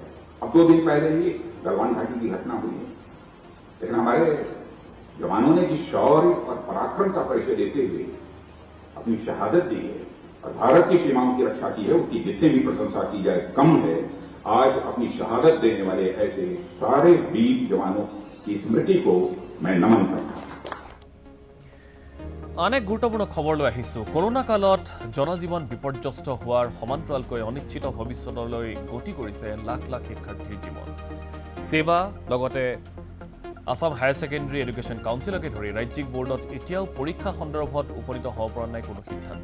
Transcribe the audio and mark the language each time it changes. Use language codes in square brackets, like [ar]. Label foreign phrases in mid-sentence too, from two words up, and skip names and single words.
[hi] अब 2 दिन पहले ही गलवान घाटी की घटना हुई है, लेकिन हमारे जवानों ने जिस शौर्य और पराक्रम का परिचय देते हुए अपनी शहादत दी है, और भारत की सीमाओं की रक्षा की है, उसकी जितने भी प्रशंसा की जाए कम है। आज अपनी शहादत देने वाले ऐसे सारे वीर जवानों की स्मृति को मैं नमन करता हूं। [as] আন এক গুৰুত্বপূৰ্ণ খবৰলৈ আহিছোঁ। কৰোণা কালত জনজীৱন বিপৰ্যস্ত হোৱাৰ সমান্তৰালকৈ অনিশ্চিত ভৱিষ্যতলৈ গতি কৰিছে লাখ লাখ শিক্ষাৰ্থীৰ জীৱন। সেৱা লগতে আসাম হায়াৰ ছেকেণ্ডেৰী এডুকেশ্যন কাউন্সিলকে ধৰি ৰাজ্যিক বোৰ্ডত এতিয়াও পৰীক্ষা সন্দৰ্ভত উপনীত হ'ব পৰা নাই কোনো সিদ্ধান্ত।